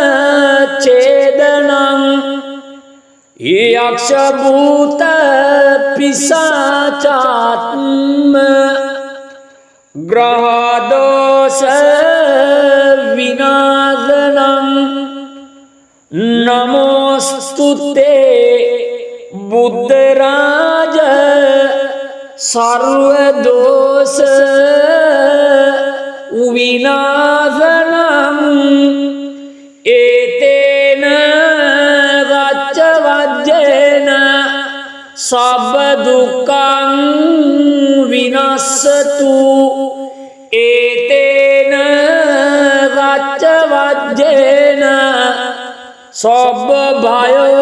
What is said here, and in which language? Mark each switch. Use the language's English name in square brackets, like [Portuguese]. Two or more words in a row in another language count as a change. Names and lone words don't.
[Sanskrit] ඡේදනං යක්ෂ භූත පිසාචාත්ම ග්‍රහ දෝෂ විනාශනං නමෝස්තුතේ බුද්ධ රාජ සර්ව දෝෂ විනාශනං [Pali] ඒතේන රච්ච වජ්ජේන සබ්බ දුක්ඛං විනස්සතු ඒතේන රච්ච වජ්ජේන සබ්බ භය